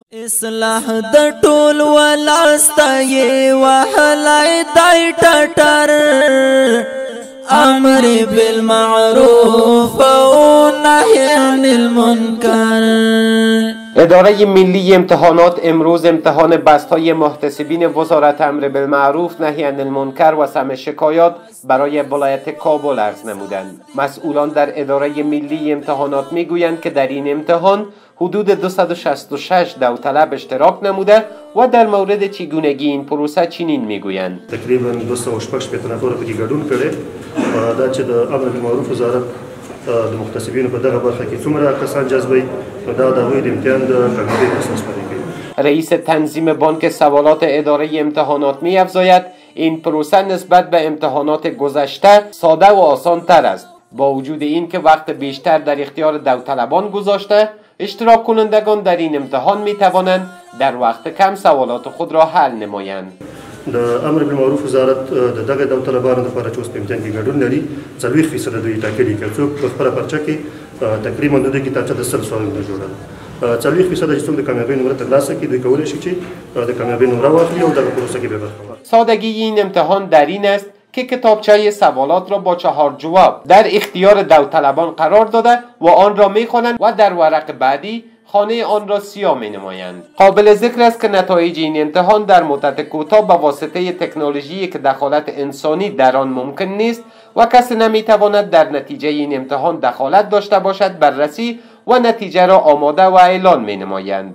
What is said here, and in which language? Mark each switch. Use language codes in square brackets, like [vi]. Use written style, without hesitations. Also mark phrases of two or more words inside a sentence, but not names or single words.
[ps] اصلاح د ټول ولاسته وهلای دای ټټر امر بالمعروف و نهی عن المنکر. [fa] اداره ملی امتحانات امروز امتحان بستای محتسبین وزارت امر بالمعروف نهی عن المنکر و سمع شکایات برای ولایت کابل عرض نمودند. مسئولان در اداره ملی امتحانات میگویند که در این امتحان حدود 266 داوطلب اشتراک نموده و در مورد چگونگی این پروسه چنین میگویند. [ps] تقریبا 266 نفر په کې ګډون کړي دا چې د امر بالمعروف وزارت د محتسبینو په دغه برخه کې څومره کسان جذبوي دا د هغوی د امتحان د کامیابی اساس کوي. [fa] رئیس تنظیم بانک سوالات اداره امتحانات می‌افزاید این پروسه نسبت به امتحانات گذشته ساده و آسان تر است. با وجود این که وقت بیشتر در اختیار داوطلبان گذاشته، اشتراک کنندگان در این امتحان می توانند در وقت کم سوالات خود را حل نمایند. [ps] د امر بالمعروف وزارت د دغه داوطلبانو لپاره چې اوس په امتحان کې ګډون لري 40% دوی ټاکلي که څوک په خپله پرچه کې تقریبا د دوی کتابچه د 100 سوالونو جوړه 40% چې څوک د کامیابۍ نمره ترلاسه کړي دوی کولی شي چې د کامیابۍ نمره واخلي او دغه پروسه کې به برخه واخلي. [fa] سادگی این امتحان در این است که کتابچه سوالات را با 4 جواب در اختیار داوطلبان قرار داده و آن را می‌خوانند و در ورق بعدی خانه آن را سیاه می‌نمایند. قابل ذکر است که نتایج این امتحان در مدت کوتاه به واسطه تکنولوژی که دخالت انسانی در آن ممکن نیست و کسی نمی‌تواند در نتیجه این امتحان دخالت داشته باشد بررسی و نتیجه را آماده و اعلان می‌نمایند.